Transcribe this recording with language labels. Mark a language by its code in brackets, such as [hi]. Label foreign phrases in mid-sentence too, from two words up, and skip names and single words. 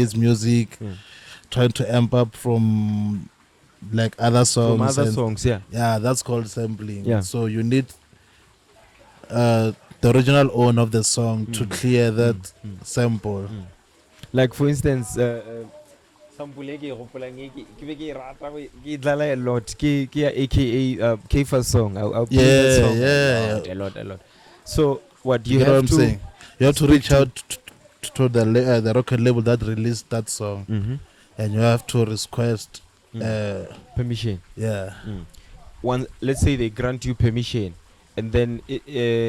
[en] his music, trying to amp up from like other songs. From other and songs, yeah. Yeah, that's called sampling. Yeah. So you need the original owner of the song to clear that sample. [tn] Like for instance, sample e ke gopolang e ke be ke rata ke dlala [en] a lot [tn] ke ya aka Kfa song. [en] I'll play that Yeah, song yeah. a lot. So what You you get what have I'm to saying? You have to speak reach to- out to the record label that released that song, and you have to request. permission. Yeah, One, let's say they grant you permission, and then in